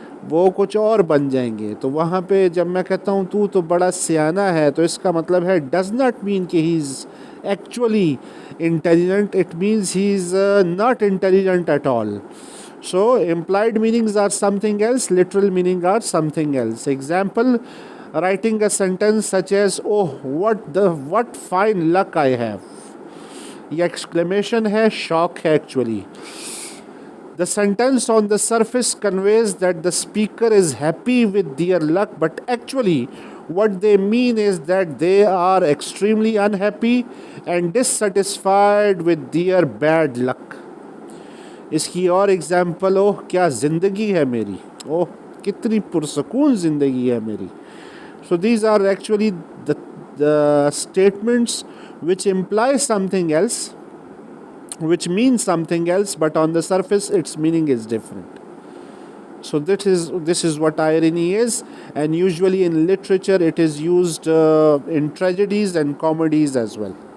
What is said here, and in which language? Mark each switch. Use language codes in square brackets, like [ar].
[ur] وہ کچھ اور بن جائیں گے۔ تو وہاں پہ جب میں کہتا ہوں تو بڑا سیانہ ہے تو اس کا مطلب ہے [en] Does not mean کہ he is actually intelligent, it means he is not intelligent at all. So implied meanings are something else, literal meaning are something else. Example, writing a sentence such as oh what fine luck I have. [ur] یہ exclamation ہے، shock ہے actually. [en] The sentence on the surface conveys that the speaker is happy with their luck, but actually what they mean is that they are extremely unhappy and dissatisfied with their bad luck. [ur] اس کی اور example, اوہ کیا زندگی ہے میری، [en] اوہ کتنی پرسکون زندگی ہے میری۔ So these are actually the statements which imply something else, which means something else, but on the surface its meaning is different. So this is what irony is, and usually in literature it is used in tragedies and comedies as well.